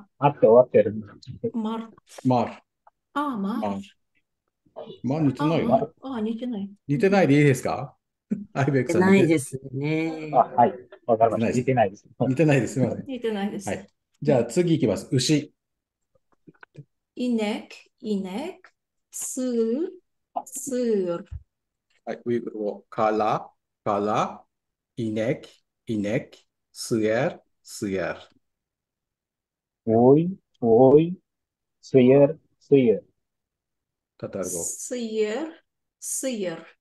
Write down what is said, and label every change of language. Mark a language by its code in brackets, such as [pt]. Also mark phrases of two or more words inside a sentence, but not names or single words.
[ja] あって終わってる。 [tr] mar, [ja] マール。 [tr] mar, [ja] マール。まあ、似てないよね。 mar, 似てない。似てないでいいですか？アイベックさん似て、ないですね。はい。わかりました。似てないです。似てないです。似てないです。すみません。似てないです。はい。じゃあ次いきます。牛。 [tr] inek, inek, sığır, sığır, [ja] はい。ウイグル語、イネク、スエル。おい、すいタタール語。 [tr] sığır, sığır,